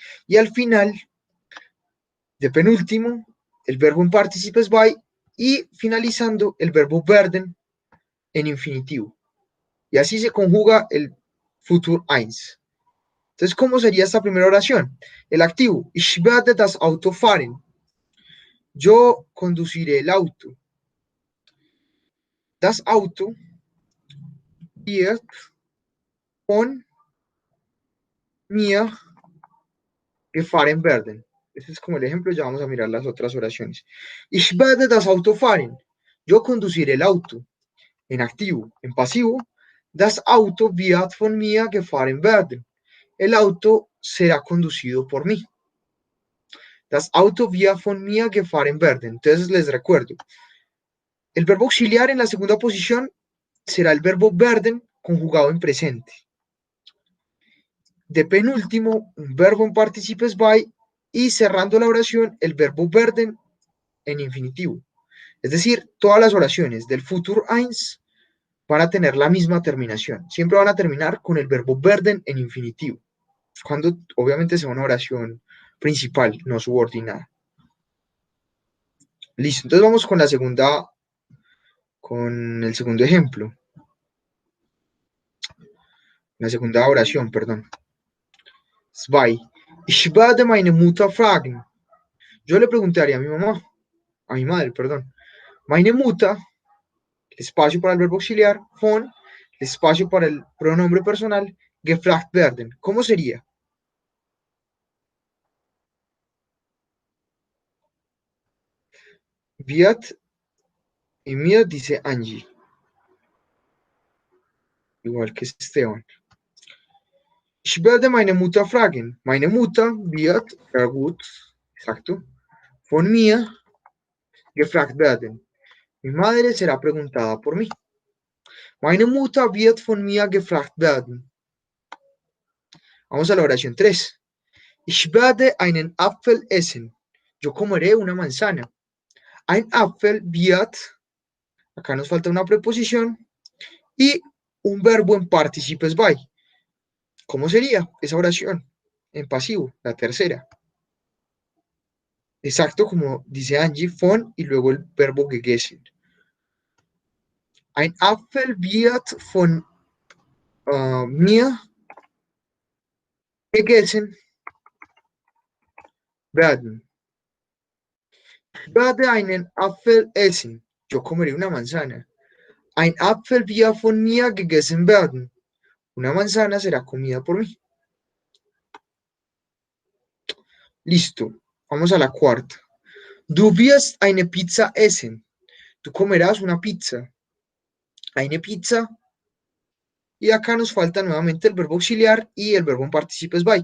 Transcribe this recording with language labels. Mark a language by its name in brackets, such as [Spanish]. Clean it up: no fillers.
[Spanish] Y al final, de penúltimo, el verbo en participes by y finalizando el verbo werden en infinitivo. Y así se conjuga el Futur 1. Entonces, ¿cómo sería esta primera oración? El activo, [German] ich werde das Auto fahren. [Spanish] Yo conduciré el auto. [German] Das Auto wird von mir gefahren werden. [Spanish] Este es como el ejemplo, ya vamos a mirar las otras oraciones. [German] Ich werde das Auto fahren. [Spanish] Yo conduciré el auto. En activo. En pasivo, [German] das Auto wird von mir gefahren werden. [Spanish] El auto será conducido por mí. [German] Das Auto wird von mir gefahren werden. [Spanish] Entonces les recuerdo, el verbo auxiliar en la segunda posición será el verbo werden conjugado en presente. De penúltimo, un verbo en participes by y cerrando la oración, el verbo werden en infinitivo. Es decir, todas las oraciones del Futur 1 van a tener la misma terminación. Siempre van a terminar con el verbo werden en infinitivo. Cuando obviamente sea una oración principal, no subordinada. Listo, entonces vamos con con el segundo ejemplo. La segunda oración, perdón. [German] Zwei. Ich werde meine Mutter fragen. [Spanish] Yo le preguntaría a mi mamá, a mi madre, perdón. [German] Meine Mutter, [Spanish] el espacio para el verbo auxiliar, von, el espacio para el pronombre personal, [German] gefragt werden. [Spanish] ¿Cómo sería? Wird y mir dice Angie, igual que Esteban. [German] Ich werde meine Mutter fragen. Meine Mutter wird, sehr gut, exacto, von mir gefragt werden. [Spanish] Mi madre será preguntada por mí. [German] Meine Mutter wird von mir gefragt werden. [Spanish] Vamos a la oración 3. [German] Ich werde einen Apfel essen. [Spanish] Yo comeré una manzana. [German] Ein Apfel wird, [Spanish] acá nos falta una preposición, y un verbo en participes by. ¿Cómo sería esa oración? En pasivo, la tercera. Exacto, como dice Angie, von y luego el verbo gegessen. [German] Ein Apfel wird von mir gegessen werden. werde einen Apfel essen. [Spanish] Yo comeré una manzana. [German] Ein Apfel wird von mir gegessen werden. [Spanish] Una manzana será comida por mí. Listo. Vamos a la cuarta. [German] Du wirst eine Pizza essen. [Spanish] Tú comerás una pizza. [German] Eine Pizza. [Spanish] Y acá nos falta nuevamente el verbo auxiliar y el verbo en participes by.